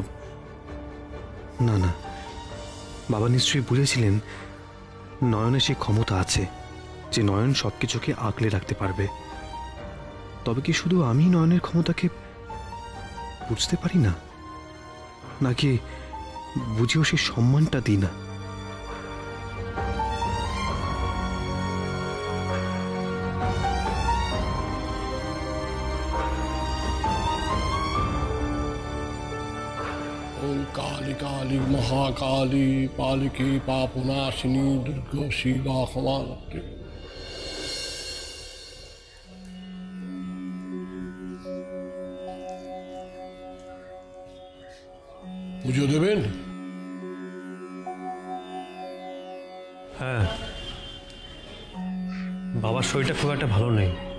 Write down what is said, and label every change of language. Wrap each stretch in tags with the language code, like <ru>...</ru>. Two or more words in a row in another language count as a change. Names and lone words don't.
<bn>না না, বাবা নিশ্চয়ই বুঝেছিলেন নয়নের সেই ক্ষমতা আছে যে নয়ন সবকিছুকে আগলে রাখতে পারবে। তবে কি শুধু আমি নয়নের ক্ষমতাকে বুঝতে পারি না, নাকি বুঝেও সেই সম্মানটা দিই না?</bn> <sa>ओम काली काली महाकाली पालिकी पापनाशिनी दुर्गा शिवा क्षमावती।</sa> <bn>পুজো দেবেন? হ্যাঁ, বাবার শরীরটা খুব একটা ভালো নেই।</bn>